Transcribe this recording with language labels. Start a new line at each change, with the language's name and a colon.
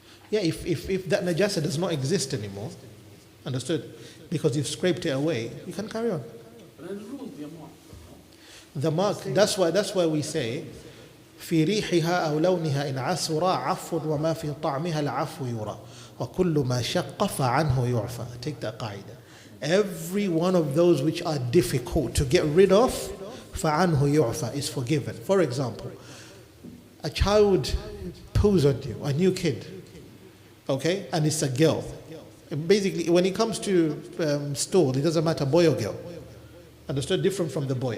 English: Yeah, if that najasa does not exist anymore, understood? Because you've scraped it away, you can carry on. But then the rules be a mark. The mark, that's why we say
Arabic: في ريحها أو لونها إن عسر عفو وما في طعمها العفو يرى وكل ما شق فعنه يعفى.
English: Take that qaida. Every one of those which are difficult to get rid of,
Arabic: فعنه يعفى,
English: is forgiven. For example, a child poos on you, a new kid, okay, and it's a girl. And basically, when it comes to stool, it doesn't matter boy or girl. Understood? Different from the boy.